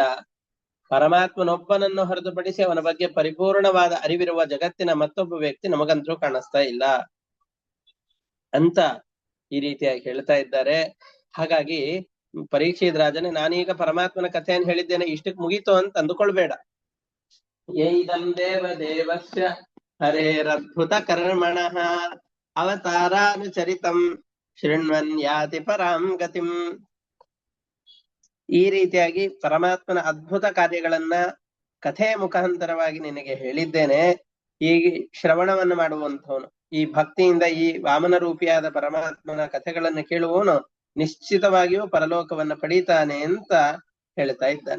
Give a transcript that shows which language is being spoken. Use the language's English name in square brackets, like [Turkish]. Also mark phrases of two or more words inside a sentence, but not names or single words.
[Kannada] ಪರಮಾತ್ಮನೊಬ್ಬನನ್ನು ಹೊರತುಪಡಿಸಿ ಅವನ ಬಗ್ಗೆ ಪರಿಪೂರ್ಣವಾದ ಅರಿವಿರುವ ಜಗತ್ತಿನ ಮತ್ತೊಬ್ಬ ವ್ಯಕ್ತಿ ನಮಗಂತೂ ಕಾಣಿಸ್ತಾ ಇಲ್ಲ ಅಂತ ಈ ರೀತಿಯಾಗಿ ಹೇಳ್ತಾ ಇದ್ದಾರೆ. ಹಾಗಾಗಿ ಪರೀಕ್ಷಿತ್ ರಾಜನೇ, ನಾನೀಗ ಪರಮಾತ್ಮನ ಕಥೆಯನ್ನು ಹೇಳಿದ್ದೇನೆ, ಇಷ್ಟಕ್ಕೆ ಮುಗೀತು ಅಂತ ಅಂದುಕೊಳ್ಬೇಡ. [Sanskrit] ಯೈದಂ ದೇವ ದೇವಸ್ಯ ಹರೇರದ್ಭುತ ಕರ್ಮಣಃ ಅವತಾರಾನುಚರಿತಂ ಶೃಣ್ವನ್ ಯಾತಿ ಪರಾಂ ಗತಿಂ. [Kannada] ಈ ರೀತಿಯಾಗಿ ಪರಮಾತ್ಮನ ಅದ್ಭುತ ಕಾರ್ಯಗಳನ್ನ ಕಥೆಯ ಮುಖಾಂತರವಾಗಿ ನಿನಗೆ ಹೇಳಿದ್ದೇನೆ. ಈ ಶ್ರವಣವನ್ನು ಮಾಡುವಂಥವನು, ಈ ಭಕ್ತಿಯಿಂದ ಈ ವಾಮನ ರೂಪಿಯಾದ ಪರಮಾತ್ಮನ ಕಥೆಗಳನ್ನು ಕೇಳುವವನು ನಿಶ್ಚಿತವಾಗಿಯೂ ಪರಲೋಕವನ್ನ ಪಡೀತಾನೆ ಅಂತ ಹೇಳ್ತಾ ಇದ್ದಾನೆ.